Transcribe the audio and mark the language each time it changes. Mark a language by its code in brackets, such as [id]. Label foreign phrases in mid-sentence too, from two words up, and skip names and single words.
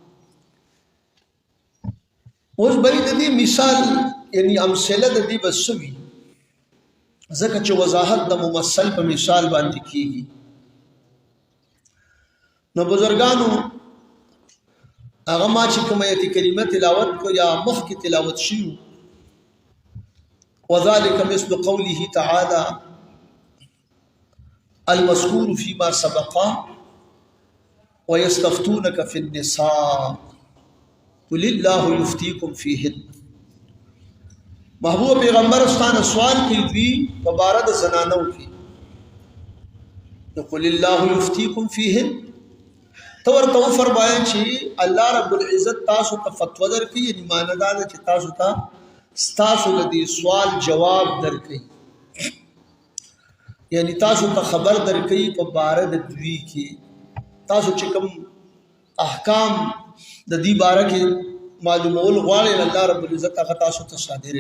[ps] اوس به د دې مثال یعنی امثله د دې بس وي ځکه چې وضاحت د ممثل په مثال باندې کیږي. نو بزرګانو هغه ما چې کومه آیت کریمه تلاوت کو یا مخکې تلاوت شي [ar] وذلك مثل قوله تعالى المذكور فيما سبق ويستفتونك في النساء قل الله يفتيكم فيهن. [ps] محبوب پیغمبر استانه سوال کوي دوی په باره د زنانو کې نو [ar] قل الله يفتيكم فيهن [ps] تو ورته فرمایي چې الله رب العزت تاسو ته فتوا درکړي، یعنی معنی دا ده چې تاسو ته ستاسو د دې سوال جواب درکړي، یعنی تاسو ته خبر درکړي په باره د دوی کې تاسو چې کوم احکام د دې باره کې معلومول غواړي الله رب العزت هغه تاسو ته صادري.